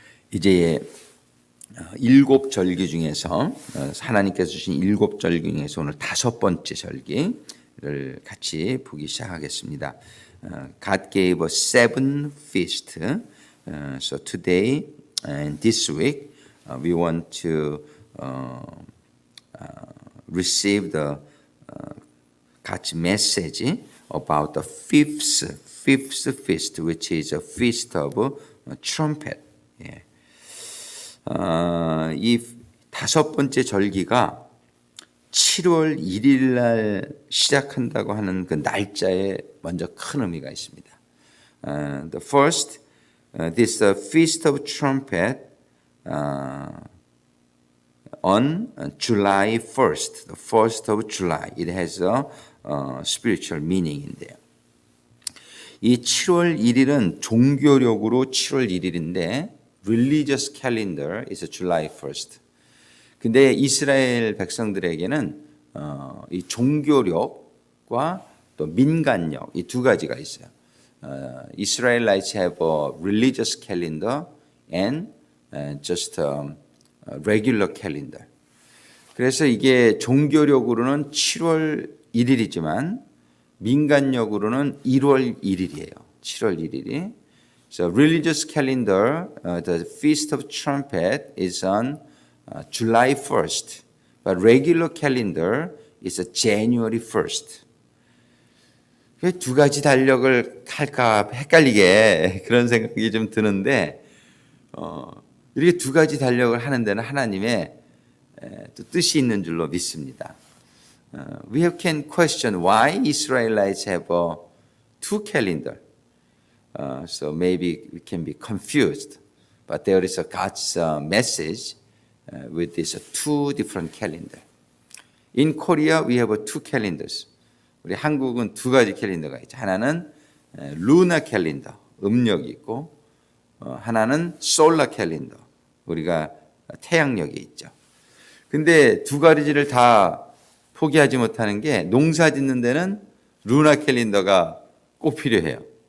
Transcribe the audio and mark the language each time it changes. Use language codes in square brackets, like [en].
[ko] 이제 일곱 절기 중에서 하나님께서 주신 일곱 절기 중에서 오늘 다섯 번째 절기를 같이 보기 시작하겠습니다. [en] God gave us seven feasts. So today and this week we want to receive the God's message about the fifth feast, which is a feast of trumpet. [ko] 예. 이 다섯 번째 절기가 7월 1일 날 시작한다고 하는 그 날짜에 먼저 큰 의미가 있습니다. [en] The first, this feast of trumpet on July 1st, the 1st of July. It has a spiritual meaning in there. [ko] 이 7월 1일은 종교력으로 7월 1일인데 [en] religious calendar is July 1st. [ko] 근데 이스라엘 백성들에게는 이 종교력과 또 민간력 이 두 가지가 있어요. [en] Israelites have a religious calendar and just regular calendar. [ko] 그래서 이게 종교력으로는 7월 1일이지만 민간력으로는 1월 1일이에요. 7월 1일이. [en] So religious calendar, the Feast of Trumpet is on July 1st, but regular calendar is January 1st. [ko] 두 가지 달력을 할까 헷갈리게 그런 생각이 좀 드는데 이렇게 두 가지 달력을 하는 데는 하나님의 또 뜻이 있는 줄로 믿습니다. [en] We can question why Israelites have two calendar. So maybe we can be confused, but there is a God's message with these two different calendar. In Korea, we have two calendars. [ko] 우리 한국은 두 가지 캘린더가 있죠. 하나는 루나 캘린더, 음력이 있고 하나는 솔라 캘린더, 우리가 태양력이 있죠. 근데 두 가지를 다 포기하지 못하는 게 농사 짓는 데는 루나 캘린더가 꼭 필요해요.